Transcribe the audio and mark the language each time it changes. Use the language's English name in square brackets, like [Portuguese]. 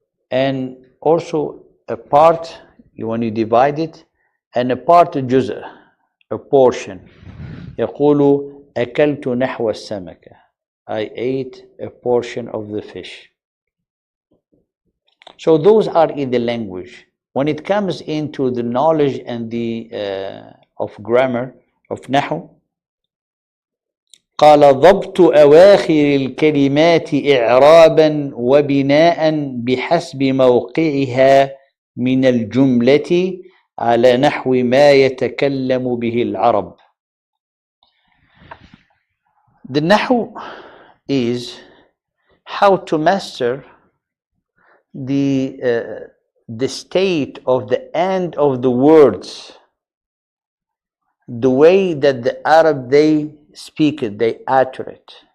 [English] And also a part, when you divide it, and a part جزء, a portion. [Arabic] يقول أكلت نحو السمكة. [English] I ate a portion of the fish. So those are in the language. When it comes into the knowledge and the of grammar of نحو, [Arabic] قال ضبط أواخر الكلمات إعرابا وبناء بحسب موقعها من الجملة على نحو ما يتكلم به العرب. [English] The نحو is how to master the state of the end of the words, the way that the Arab, they speak it, they utter it.